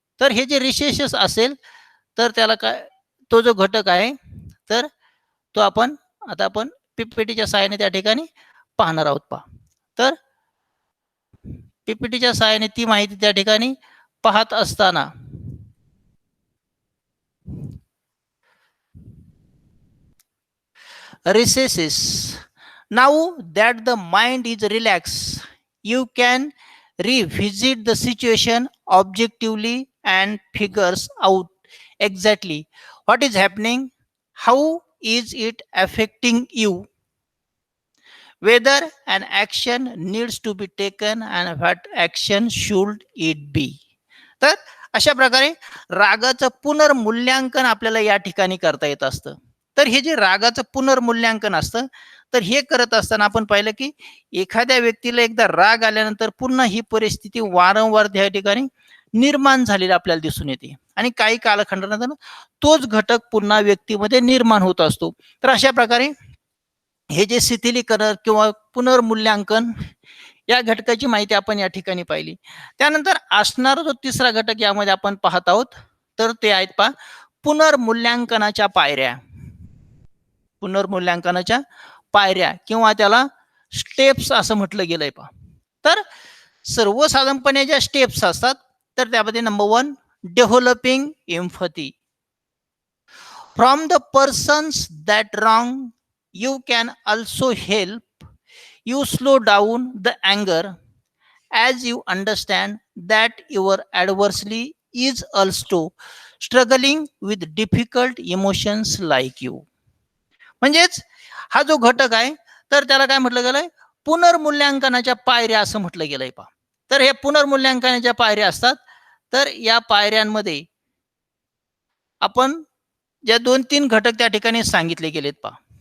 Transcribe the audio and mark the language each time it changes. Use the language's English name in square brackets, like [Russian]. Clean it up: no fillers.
[Marathi] तर हे जे रिसेसेस असेल तर त्याला काय, तो जो घटक आहे तर तो आपण पीपीटीच्या सहाय्याने त्या ठिकाणी पाहणार आहोत पहा. तर पीपीटीच्या सहाय्याने ती माहिती त्या ठिकाणी पाहत असताना recesses. [English] Now that the mind is relaxed, you can revisit the situation objectively and figures out exactly what is happening, how is it affecting you, whether an action needs to be taken and what action should it be. [Marathi] तर अशा प्रकारे रागाचं पुनर्मूल्यांकन आपल्याला या ठिकाणी करता येत असतं. तर हे जे रागाचं पुनर्मूल्यांकन असतं, तर हे करत असताना आपण पाहिलं की एखाद्या व्यक्तीला एकदा राग आल्यानंतर पुन्हा ही परिस्थिती वारंवार त्या ठिकाणी निर्माण झालेली आपल्याला दिसून येते आणि काही कालखंडानंतर तोच घटक पुन्हा व्यक्तीमध्ये निर्माण होत असतो. तर अशा प्रकारे हे जे शिथिलीकरण किंवा पुनर्मूल्यांकन या घटकाची माहिती आपण या ठिकाणी पाहिली. त्यानंतर असणारा जो तिसरा घटक यामध्ये आपण पाहत आहोत तर ते आहेत पहा पुनर्मूल्यांकनाच्या पायऱ्या. पुनर्मूल्यांकनाच्या पायऱ्या किंवा त्याला स्टेप्स असं म्हटलं गेलंय पहा. तर सर्वसाधारणपणे ज्या स्टेप्स असतात तर त्यामध्ये number 1 developing empathy. [English] From the persons that wrong you can also help you slow down the anger as you understand that your adversary is also struggling with difficult emotions like you. [Marathi] म्हणजेच हा जो घटक आहे तर त्याला काय म्हटलं गेलंय पुनर्मूल्यांकनाच्या पायऱ्या असं म्हटलं गेलंय पहा. तर हे पुनर्मूल्यांकनाच्या पायऱ्या असतात. तर या पायऱ्यांमध्ये आपण ज्या 2-3 घटक त्या ठिकाणी सांगितले गेलेत पहा.